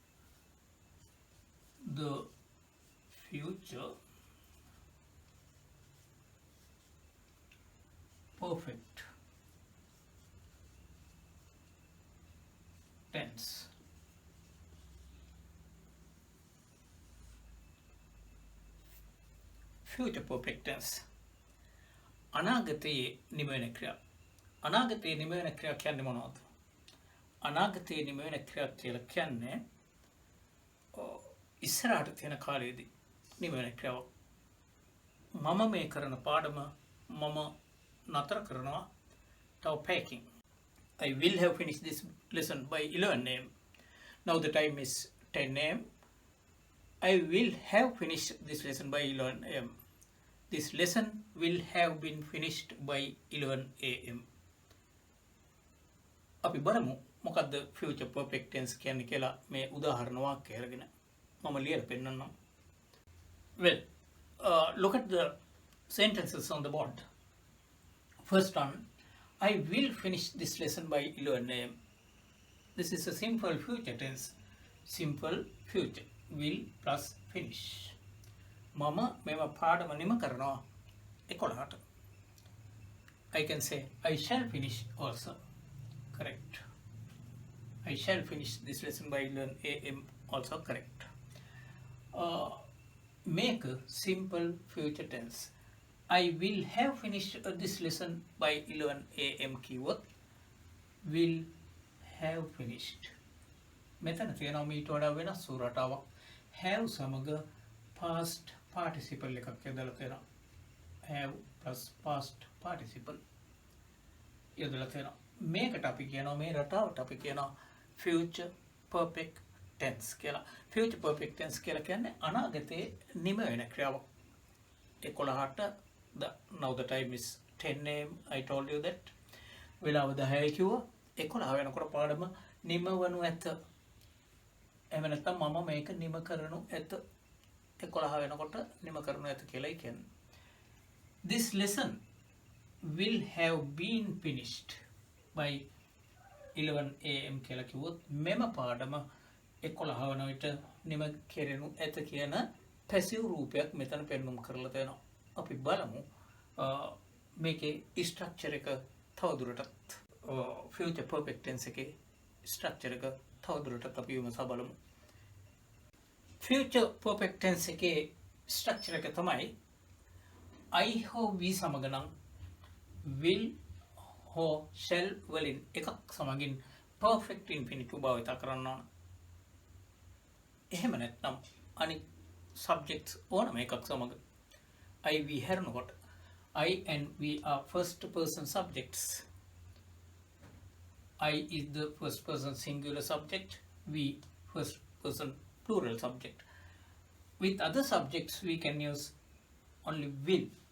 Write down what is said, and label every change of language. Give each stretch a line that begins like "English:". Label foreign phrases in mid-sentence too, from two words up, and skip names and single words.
English: The future perfect tense. Future perfect tense.
Sinhala: අනාගතයේ නිම වෙන ක්‍රියා. අනාගතයේ නිම වෙන ක්‍රියා කියන්නේ මොනවද? අනාගතයේ නිම වෙන ක්‍රියා කියලා කියන්නේ ඉස්සරහට තියෙන කාලයේදී නිම වෙන ක්‍රියාවක්. මම මේ කරන පාඩම මම නතර කරනවා තව පැයකින්.
English: I will have finished this lesson by 11 a.m. Now the time is 10 a.m. I will have finished this lesson by 11 a.m. This lesson will have been finished by 11 a.m.
Sinhala: අපි බලමු මොකද්ද
English: future perfect tense
Sinhala: කියන්නේ කියලා මේ උදාහරණ වාක්‍යය අරගෙන මම ලියලා පෙන්නන්නම්.
English: Well, look at the sentences on the board. First one, I will finish this lesson by 11 a.m. This is a simple future tense. Simple future. Will plus finish.
Sinhala: මම මෙම පාඩම නිම කරනවා 11ට.
English: I can say I shall finish also. Correct. I shall finish this lesson by 11 a.m. also correct. Make a simple future tense. I will have finished this lesson by 11 a.m. keyword. Will have finished.
Sinhala: මෙතන තියෙනවා මීට වඩා වෙනස් සූරතාවක්. Have සමග past participle එකක් යොදලා තියෙනවා.
English: Have plus past participle
Sinhala: යොදලා තියෙනවා. මේකට අපි කියනවා මේ රටාවට අපි කියනවා
English: future perfect tense
Sinhala: කියලා.
English: Future perfect tense
Sinhala: කියලා කියන්නේ අනාගතයේ නිම වෙන ක්‍රියාවක්.
English: 11ට now the time is 10 a.m. I told you that.
Sinhala: වෙලාව 10යි කිව්වා. 11 වෙනකොට පාඩම නිම වනු ඇත. එහෙම නැත්නම් මම මේක නිම කරනු ඇත. 11 වෙනකොට නිම කරනු ඇත කියලායි කියන්නේ.
English: This lesson will have been finished by 11 a.m.
Sinhala: කියලා කිව්වොත් මෙම පාඩම 11 වන විට නිම කෙරෙනු ඇත කියන පැසිව් රූපයක් මෙතන පෙන්වුම් කරලා තියෙනවා. අපි බලමු මේකේ ස්ට්‍රක්චර් එක තවදුරටත්
English: future perfect tense
Sinhala: එකේ ස්ට්‍රක්චර් එක තවදුරටත් අපි විමසා බලමු.
English: future perfect tense
Sinhala: එකේ ස්ට්‍රක්චර් එක තමයි I හෝ we සමග නම් will හෝ shall වලින් එකක් සමගින්
English: perfect infinitive
Sinhala: භාවිත කරන්න ඕන. එහෙම නැත්නම් අනිත්
English: subjects
Sinhala: ඕනම එකක් සමග
English: I we හැරෙනකොට I and we are first person subjects. I is the first person singular subject, we first person plural subject. With other subjects we can use only will.